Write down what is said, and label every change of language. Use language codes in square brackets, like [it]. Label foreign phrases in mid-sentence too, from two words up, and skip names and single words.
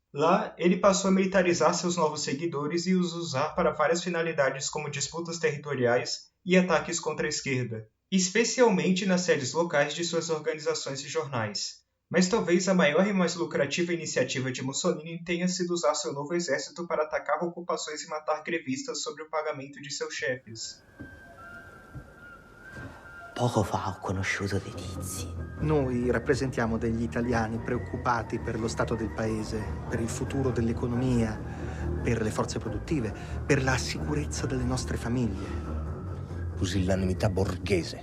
[pt] Lá, ele passou a militarizar seus novos seguidores e os usar para várias finalidades como disputas territoriais e ataques contra a esquerda, especialmente nas sedes locais de suas organizações e jornais. Mas talvez a maior e mais lucrativa iniciativa de Mussolini tenha sido usar seu novo exército para atacar ocupações e matar grevistas sobre o pagamento de seus chefes. [it] Poco fa ho conosciuto dei tizi. Noi rappresentiamo degli italiani preoccupati per lo stato del paese, per il futuro dell'economia, per le forze produttive, per la sicurezza delle nostre famiglie. Pusillanimità borghese.